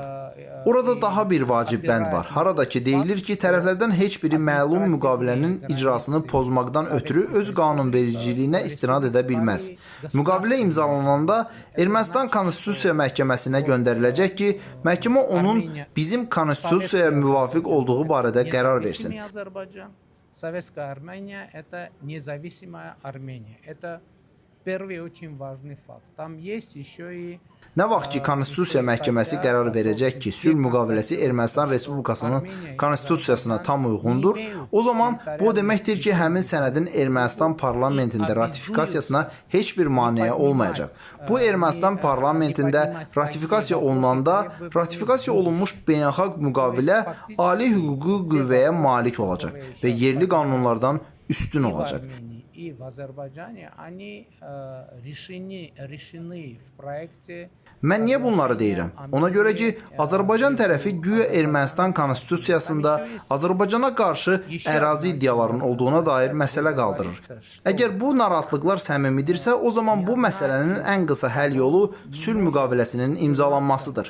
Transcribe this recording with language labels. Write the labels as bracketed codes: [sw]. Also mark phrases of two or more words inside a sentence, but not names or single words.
[az] Orada daha bir vacib bənd var. Harada ki deyilir ki, tərəflərdən heç biri məlum müqavilənin icrasını pozmaqdan ötürü öz qanunvericiliyinə istinad edə bilməz. Müqavilə imzalananda Ermənistan Konstitusiya Məhkəməsinə göndəriləcək ki, məhkəmə onun bizim konstitusiyaya müvafiq olduğu barədə qərar versin. [ru] Советская Армения – это независимая Армения. Это первый очень важный факт. Там есть еще и... [az] Nə vaxt ki, Konstitusiya Məhkəməsi qərar verəcək ki, sülh müqaviləsi Ermənistan Respublikasının konstitusiyasına tam uyğundur, o zaman bu deməkdir ki, həmin sənədin Ermənistan parlamentində ratifikasiyasına heç bir maneə olmayacaq. Bu Ermənistan parlamentində ratifikasiya olunanda, ratifikasiya olunmuş beynəlxalq müqavilə ali hüquqi qüvvəyə malik olacaq və yerli qanunlardan üstün olacaq. [ru] И в Азербайджане они решены в проекте. [az] Mən niyə bunları deyirəm? Ona görə ki, Azərbaycan tərəfi güya Ermənistan konstitusiyasında Azərbaycana qarşı ərazi iddialarının olduğuna dair məsələ qaldırır. Əgər bu narahatlıqlar səmimidirsə, o zaman bu məsələnin ən qısa həll yolu sülh müqaviləsinin imzalanmasıdır.